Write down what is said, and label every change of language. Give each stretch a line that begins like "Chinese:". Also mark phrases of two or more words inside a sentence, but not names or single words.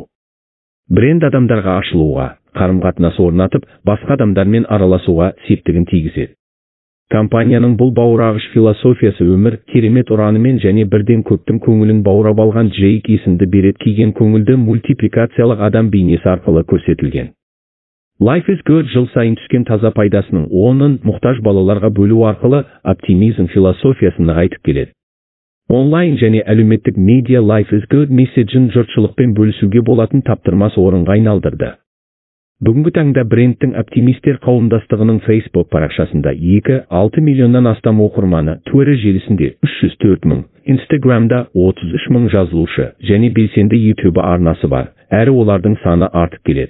Kazakh: Бренд адамдарға ашылуға, қарым-қатынас орнатып, басқа адамдармен араласуға септігін тигізеді. Компанияның бұл бауырағыш философиясы өмір, керемет ұранымен және бірден көптің көңілін баурап алған Джейк есімді берет киген көңілді мультипликациялық адам бейнесі арқылы көрсетілген. Life is Good жыл сайын түскен таза пайдасының онын мұқтаж балаларға бөлу арқылы оптимизм философиясын нығайтып келеді. Онлайн және әлеуметтік медиа Life is Good месседжін жұртшылықпен бөлісуге болатын таптырмас орынға айналдырды. Бүгінгі таңда брендтің оптимистер қауымдастығының Facebook парақшасында 2,6 миллионнан астам оқырманы, Twitter желісінде 304 мың, Instagramда 33 мың жазылушы және белсенді YouTube арнасы бар, әрі олардың саны артып келеді.